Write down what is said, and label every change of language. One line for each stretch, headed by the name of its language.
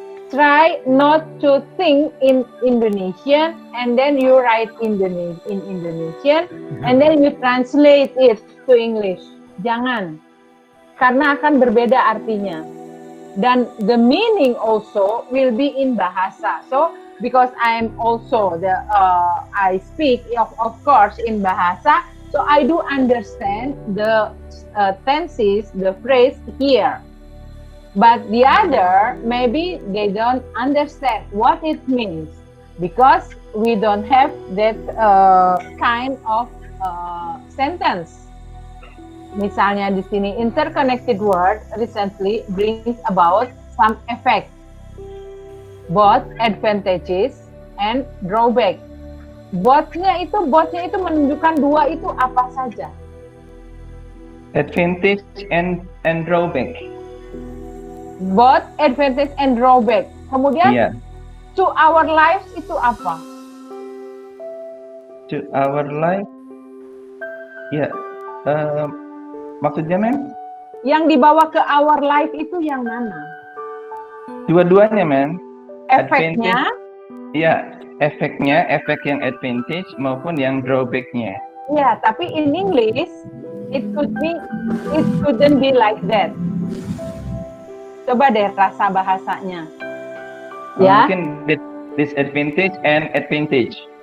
English: Try not to think in Indonesian, and then you write in Indonesian, and then you translate it to English.
Indonesian: Jangan, karena akan berbeda artinya.
English: Dan the meaning also will be in bahasa. So because I am also I speak of course in bahasa, So I do understand the tenses, the phrase here. But the other, maybe they don't understand what it means because we don't have that kind of sentence.
Indonesian: Misalnya di sini
English: interconnected word recently brings about some effect, both advantages and drawback.
Indonesian: Both-nya itu menunjukkan dua itu apa saja?
English: Advantage and drawback. Both advantage and drawback.
Indonesian: Kemudian Iya.
English: to our lives
Indonesian: itu apa?
English: To our life.
Indonesian: Ya. Maksudnya, Mem? Yang dibawa ke our life itu yang mana? Dua-duanya, Mem. Efeknya? Iya, efeknya, efek yang advantage maupun yang drawback-nya. Ya, tapi
English: in English it couldn't be like that.
Indonesian: Coba deh rasa bahasanya. Ya. Mungkin
English: disadvantage and advantage.